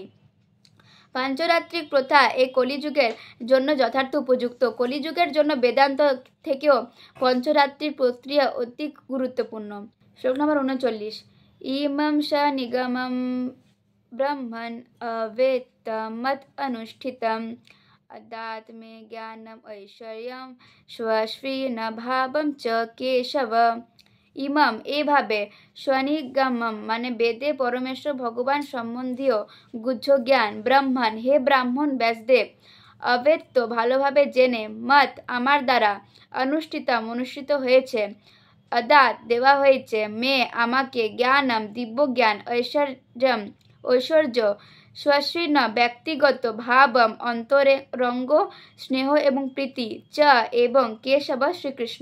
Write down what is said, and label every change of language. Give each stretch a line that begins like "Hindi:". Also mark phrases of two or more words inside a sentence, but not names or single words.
Bangla: পাঞ্চরাত্রিক প্রথা এই কলিযুগের জন্য যথার্থ উপযুক্ত। কলিযুগের জন্য বেদান্ত থেকেও পঞ্চরাত্রির প্রক্রিয়া অতি গুরুত্বপূর্ণ। শ্লোক নম্বর
Sanskrit: 39। ইমম স নিগমম ব্রহ্মণ অবেত্তমত অনুষ্ঠিতম अदात्मे ज्ञानम ऐश्वर्यम स्वश्रीन भावम च केशव।
Bangla: ইমাম এভাবে স্বনিগমম মানে বেদে পরমেশ্বর ভগবান সম্বন্ধীয় গুহ্য জ্ঞান, ব্রাহ্মণ হে ব্রাহ্মণ ব্যাসদেব, অবেত্ত ভালোভাবে জেনে, মত আমার দ্বারা, অনুষ্ঠিতম অনুষ্ঠিত হয়েছে, অদাত দেওয়া হয়েছে, মে আমাকে, জ্ঞানম দিব্য জ্ঞান, ঐশ্বর্য স্বশ্রীন ব্যক্তিগত, ভাবম অন্তরে রঙ্গ স্নেহ এবং প্রীতি, চ এবং কেশব শ্রীকৃষ্ণ।